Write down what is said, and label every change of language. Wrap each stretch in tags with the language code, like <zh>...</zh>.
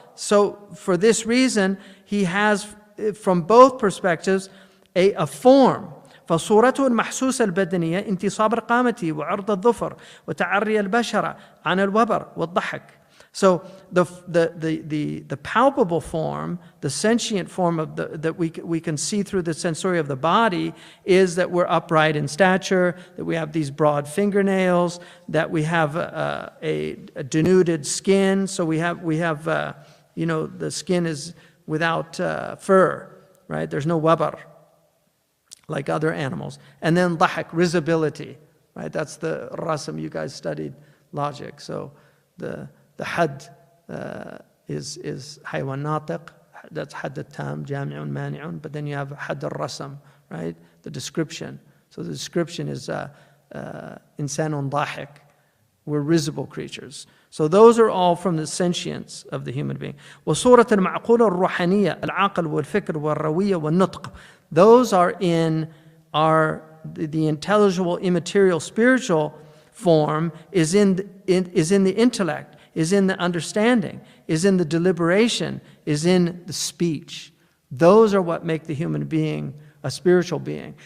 <en>So for this reason, he has, from both perspectives, a form.</en> <ar>فصورته المحسوسة البدنية انتصاب القامة وعرض الظفر وتعري البشرة عن الوبر والضحك.</ar> <en>So the palpable form, the sentient form of that we can see through the sensory of the body, is that we're upright in stature, that we have these broad fingernails, that we have a denuded skin. So we have the skin is without fur, right? There's no wabar like other animals. And then dhahak, risibility, right? That's the rasam. You guys studied logic. So the had is</en> <ar>haywan natiq,</ar> <en>that's had al-tam, jami'un, mani'un, but then you have had al-rasam, right? The description. So the description is</en> <ar>insanun dhahik,</ar> <en>We're risible creatures. So those are all from the sentience of the human being.</en> <ar>وصورة المعقولة الروحانية العقل والفكر والروية والنطق.</ar> <en>Those are in the intelligible, immaterial, spiritual form is in the intellect, is in the understanding, is in the deliberation, is in the speech. Those are what make the human being a spiritual being.</en>